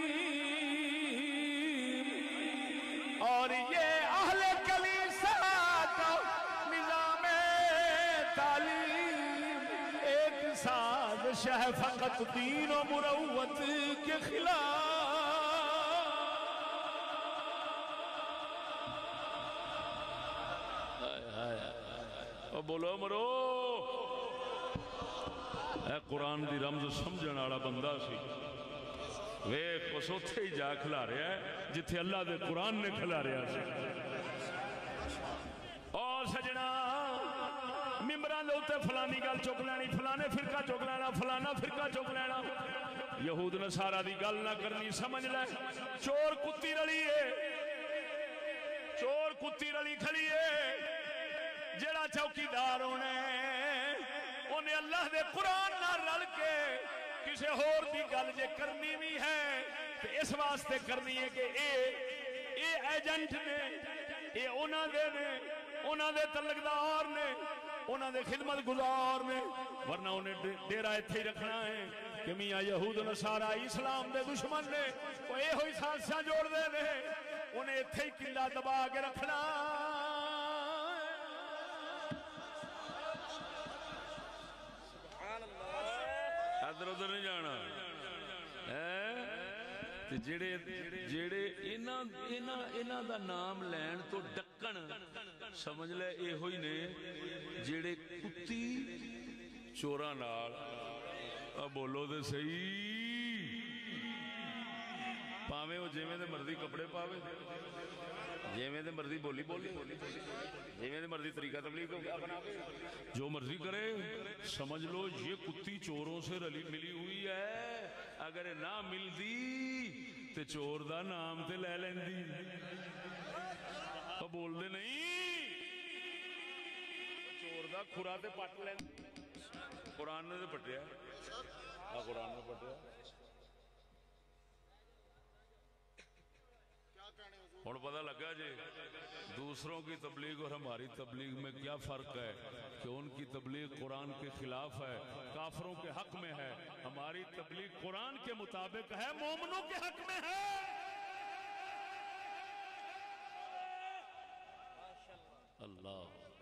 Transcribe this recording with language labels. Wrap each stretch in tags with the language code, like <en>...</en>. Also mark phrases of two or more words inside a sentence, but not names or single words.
<ur>اور یہ اہل کلیسا کا نظام تعلیم ایک سازش ہے فقط دین و مروت کے خلاف بولو مرو</ur> <pa>اے قرآن دی رمز سمجھن والا بندہ سی ویکھ اس اوتھے ہی جا کھلا رہا ہے جتھے اللہ دے قرآن نے کھلا رہا سی اور سجنا ممبراں دے اوتے فلانی گل چک لینی فلانے فرقہ چک لینا فلانا فرقہ چک لینا یہود نصارا دی گل نہ کرنی سمجھ لے چور کتی رلی ہے چور کتی رلی کھڑی ہے جڑا چوکیدار انہیں اللہ دے قرآن نہ رل کے کسی ہور دی گل جے کرنی بھی ہے تو اس واسطے کرنی ہے کہ اے ایجنٹ نے اے انہاں دے تعلقدار نے انہاں دے خدمت گزار نے ورنہ انہیں ڈیرہ ایتھے ہی رکھنا ہے کہ میاں یہود نصارا اسلام دے دشمن نے وہ اے ہوئی سازشاں جوڑ دے نے انہیں ایتھے ہی قلعہ دبا کے رکھنا ادھر ادھر نہیں جانا جڑے انہاں دا نام لین تو ڈکن سمجھ لے اے ہوئی نے جڑے کتی چوراں نال بولو دے صحیح پاویں وہ جویں دے مرضی کپڑے پاوے جویں دے مرضی بولی بولے جویں دے مرضی طریقہ تبلیغ اپناوے جو مرضی کرے</pa> <ur>سمجھ لو یہ کتی چوروں سے رلی ملی ہوئی ہے</ur> <pa>اگر نہ ملدی تے چور دا نام تے لے لیندی بول دے نہیں چور دا کھرا تے پٹ لیندی قرآن نے تے پٹیا قرآن نے پٹیا</pa> <ur>اور پتہ لگا جی دوسروں کی تبلیغ اور ہماری تبلیغ میں کیا فرق ہے کہ ان کی تبلیغ قرآن کے خلاف ہے کافروں کے حق میں ہے ہماری تبلیغ قرآن کے مطابق ہے مومنوں کے حق میں ہے اللہ</ur>